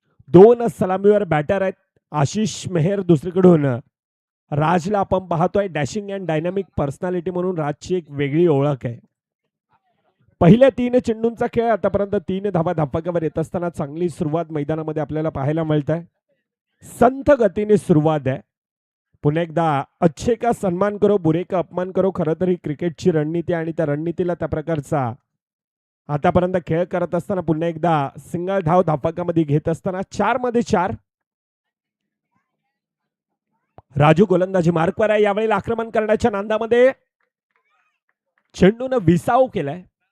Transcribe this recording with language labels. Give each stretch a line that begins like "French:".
Marathi: 2 सलामीवर batter आहेत. आशिष मेहर दुसरीकडून राजला आपण पाहतोय. डॅशिंग अँड डायनामिक पर्सनॅलिटी म्हणून राजची एक वेगळी ओळख आहे. पहिल्या 3 चेंडूंचा खेळ आतापर्यंत 3 धावा धापकावर येत असताना चांगली सुरुवात मैदानामध्ये आपल्याला पाहायला मिळत आहे. संथ गतीने सुरुवात आहे.
Hindi: पुन्हा एकदा अच्छे का सन्मान करो, बुरे का अपमान करो.
Marathi: खरं तर ही क्रिकेटची रणनीती आणि त्या रणनीतीला त्या प्रकारचा आतापर्यंत खेळ करत असताना पुन्हा एकदा सिंगल धाव धापकामध्ये घेत असताना 4 मध्ये 4. राजू गोलंदाजी मार्कवर आहे. यावेळी आक्रमण करण्याच्या नांदामध्ये चेंडूनं विसाव केलाय.